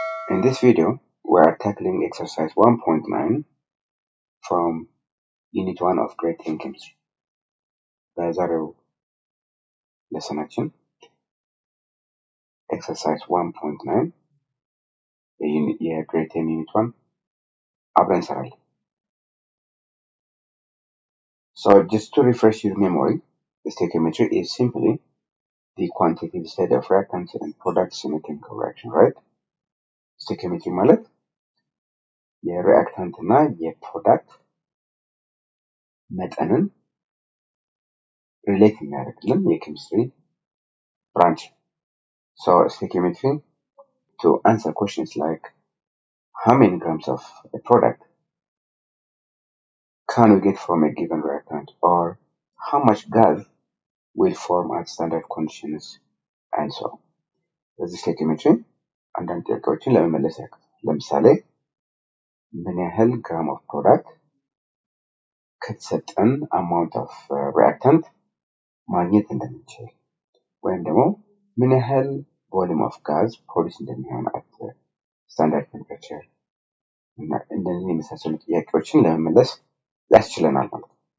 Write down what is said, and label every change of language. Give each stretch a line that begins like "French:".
English: In this video, we are tackling exercise 1.9 from Unit 1 of Grade 10 Chemistry.
Amharic: በዛሬው lesson exercise 1.9 የgrade 10 Unit 1 አብረን እንሰራለን.
English: So just to refresh your memory, stoichiometry is simply the quantitative study of reactants and products in a chemical reaction, right?
Amharic: Stoichiometry ማለት የሪአክታንት እና የፕሮዳክት መጠንን relate የሚያደርግልን የኬሚስትሪ branch.
English: So stoichiometry to answer questions like how many grams of a product can we get from a given reactant, or how much gas will form at standard conditions, and so on.
Amharic: በዚህ stoichiometry አንዳንድ ጥያቄዎችን ለመመለስ ያክል ለምሳሌ ምን ያህል ግራም ኦፍ ፕሮዳክት ከተሰጠን
English: amount of reactant
Amharic: ማግኘት እንደምንችል ወይም ደግሞ ምን ያህል
English: volume of gas
Amharic: ፕሮዲዩስ እንደሚሆን
English: at standard temperature
Amharic: እና እንደዚህ የመሳሰሉ ጥያቄዎችን ለመመለስ ያስችለናል ማለት ነው.